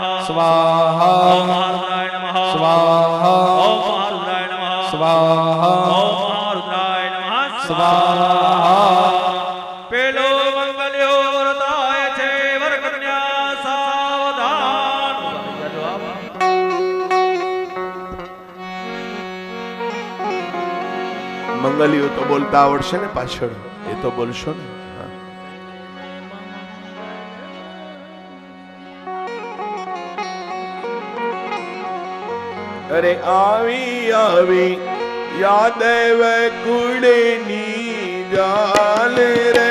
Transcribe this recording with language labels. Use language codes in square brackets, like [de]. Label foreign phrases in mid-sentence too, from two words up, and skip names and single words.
[sa] स्वाहा ओम महारुद्राय नमः स्वाहा ओम महारुद्राय नमः स्वाहा ओम महारुद्राय नमः स्वाहा [gu] પેલો મંગલ્યો વરદાય છે વર કન્યા સાવધાન મંગલિયો તો બોલતા આવડશે ને પાછળ એ તો બોલશો ને અરે આવી આવી યાદવ કુળની જાલ રે